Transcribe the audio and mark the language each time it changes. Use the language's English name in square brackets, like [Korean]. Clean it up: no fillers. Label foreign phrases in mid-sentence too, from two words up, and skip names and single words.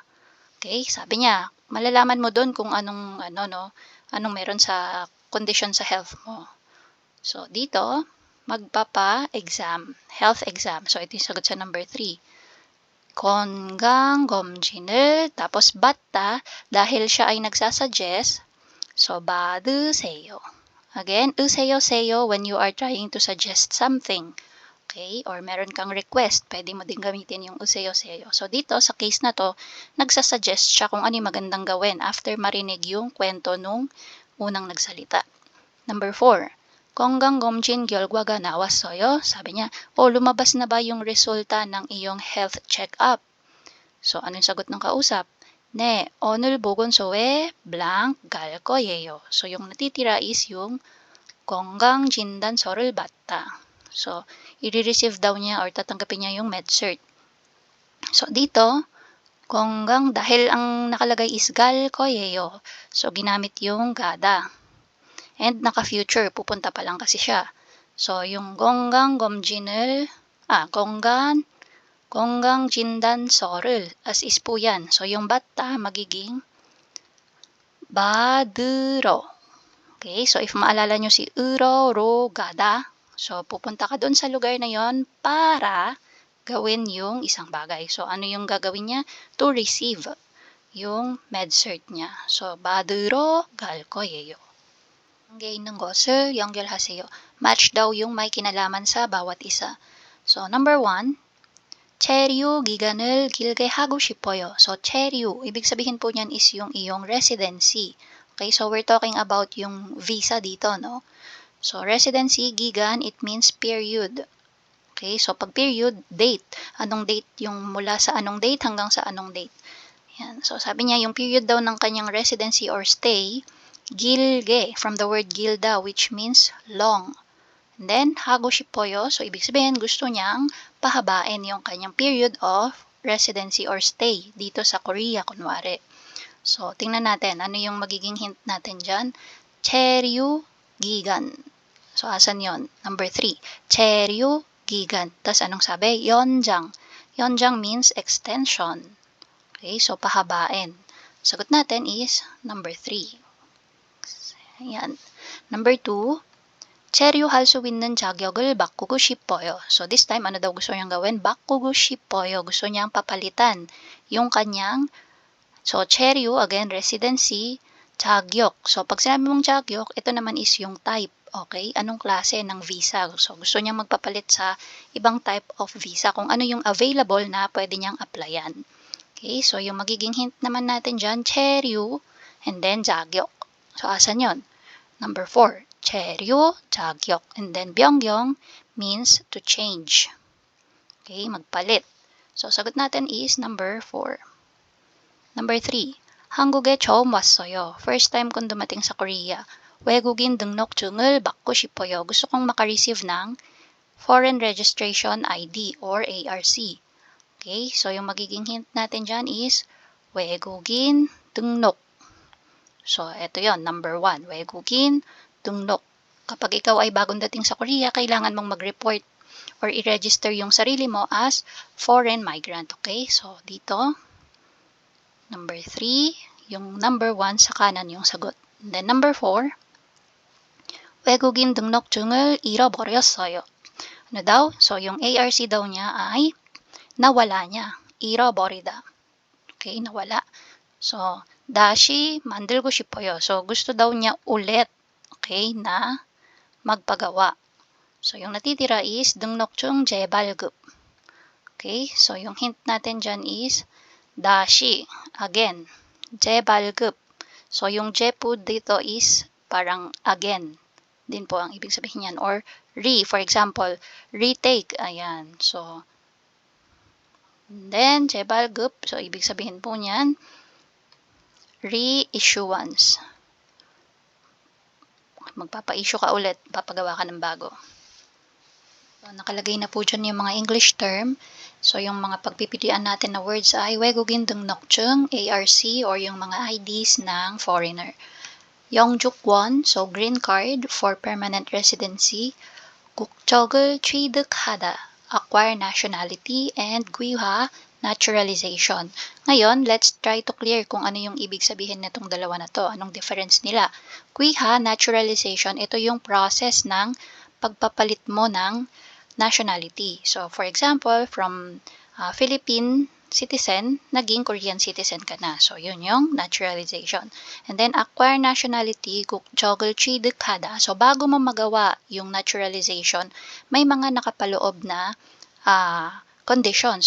[Filipino] Okay, sabi niya, malalaman mo doon kung anong anong meron sa condition sa health mo. So dito, magpapa-exam, health exam. So ito yung sagot sa number 3. 건강검진을, tapos 받다, dahil siya ay nagsasuggest, so 받으세요. [English] Again, 으세요 when you are trying to suggest something. Okay? [Filipino] Or meron kang request, pwede mo din gamitin yung useyo. So, dito, sa case na to, nagsasuggest siya kung ano yung magandang gawin after marinig yung kwento nung unang nagsalita. [English] Number 4. [Korean] 건강검진 결과가 나왔어요. [Filipino] Sabi niya, lumabas na ba yung resulta ng iyong [English] health check-up? [Filipino] So, ano yung sagot ng kausap? [Korean] 네, 오늘 보건소에 blank 갈 거예요. [Filipino] So, yung natitira is yung [Korean] 건강진단서를 받다. [Filipino] So, i-receive daw niya or tatanggapin niya yung med-cert. So, dito, 건강, dahil ang nakalagay is [Korean] 갈 거예요. [Filipino] So, ginamit yung gada. And naka-future, pupunta pa lang kasi siya. So, yung 건강진단서를, [English] as is [Filipino] po yan. So, yung bata, magiging 받으러. Okay, so if maalala nyo si 으러, 로, gada, so pupunta ka doon sa lugar na yon para gawin yung isang bagay. So ano yung gagawin niya? [English] To receive [Filipino] yung med-cert niya. [Korean] So 받으러 갈 거예요. Ang ng 것을 연결하세요. [Filipino] Match daw yung may kinalaman sa bawat isa. [English] So number 1, [Korean] 체류 기간을 길게 하고 싶어요. So 체류, [Filipino] ibig sabihin po niyan is yung iyong residency. [English] Okay, so we're talking about [Filipino] yung visa dito, no? [English] So, residency, gigan, it means period. Okay, so pag period, date. [Filipino] Anong date yung mula sa anong date hanggang sa anong date. Yan. So, sabi niya, yung period daw ng kanyang residency or stay, 길게, [English] from the word [Filipino] 길다, [English] which means long. And then, [Korean] 하고 싶어요. [Filipino] So, ibig sabihin, gusto niyang pahabain yung kanyang [English] period of residency or stay [Filipino] dito sa Korea, kunwari. So, tingnan natin, ano yung magiging hint natin dyan? [Korean] 체류 기간. [Filipino] So, asan yon? Number 3. [Korean] 체류 기간. [Filipino] Tas anong sabi? [Korean] 연장. 연장 [English] means extension. [Filipino] Okay, so pahabain. Sagot natin is number 3. Ayan. Number 2. [Korean] 체류할 수 있는 자격을 바꾸고 싶어요. [English] So, this time, [Filipino] ano daw gusto niyang gawin? [Korean] 바꾸고 싶어요. [Filipino] Gusto niyang papalitan yung kanyang so, 체류, again, residency, 자격. So, pag sinabi mong 자격, ito naman is yung type. Okay? Anong klase ng visa? So, gusto niyang magpapalit sa ibang [English] type of visa [Filipino] kung ano yung available na pwede niyang applyan. Okay? So, yung magiging hint naman natin dyan, [Korean] 체류, [English] and then 자격. [Filipino] So, asan yon? Number 4, [Korean] 체류, 자격. [English] And then, 변경 means to change. [Filipino] Okay? Magpalit. So, sagot natin is number 4. [English] Number 3, [Korean] 한국에 처음 왔어요. [Filipino] First time kong dumating sa Korea. [Korean] 외국인 등록증을 받고 싶어요. [Filipino] Gusto kong makareceive ng Foreign Registration ID or ARC. Okay, so yung magiging hint natin dyan is [Korean] 외국인 등록. [Filipino] So, ito yon, number 1, [Korean] 외국인 등록. [Filipino] Kapag ikaw ay bagong dating sa Korea, kailangan mong mag-report or i-register yung sarili mo as [English] foreign migrant. [Filipino] Okay, so dito, number 3, yung number 1 sa kanan yung sagot. [English] And then number 4, [Korean] 외국인 등록증을 잃어버렸어요. [Filipino] Ano daw? So, yung ARC daw niya ay nawala niya. 잃어버리다. Okay, nawala. So, [Korean] 다시 만들고 싶어요. [Filipino] So, gusto daw niya ulit, okay, na magpagawa. So, yung natitira is [Korean] 등록증 재발급. [Filipino] Okay, so yung hint natin dyan is dashi, again, 재발급. So, yung je po dito is parang again din po ang ibig sabihin yan. [English] Or for example, retake. Ayan. So, then, 재발급. [Filipino] So, ibig sabihin po niyan, reissuance. Magpapa-issue ka ulit, papagawa ka ng bago. So, nakalagay na po dyan yung mga [English] English term. [Filipino] So, yung mga pagpipilian natin na words ay [Korean] 외국인 등록증, [Filipino] ARC, or yung mga IDs ng foreigner. [English] 영주권, so green card for permanent residency. [Korean] 국적을 취득하다, [English] acquire nationality, and 귀화, naturalization. [Filipino] Ngayon, [English] let's try to clear [Filipino] kung ano yung ibig sabihin nitong dalawa na to. Anong difference nila? 귀화, naturalization, ito yung process ng pagpapalit mo ng nationality. So, for example, from Philippine citizen, naging Korean citizen ka na. So, yun yung naturalization. And then, [English] acquire nationality, [Korean] 국적을 취득하다. [Filipino] So, bago mo magawa yung naturalization, may mga nakapaloob na conditions.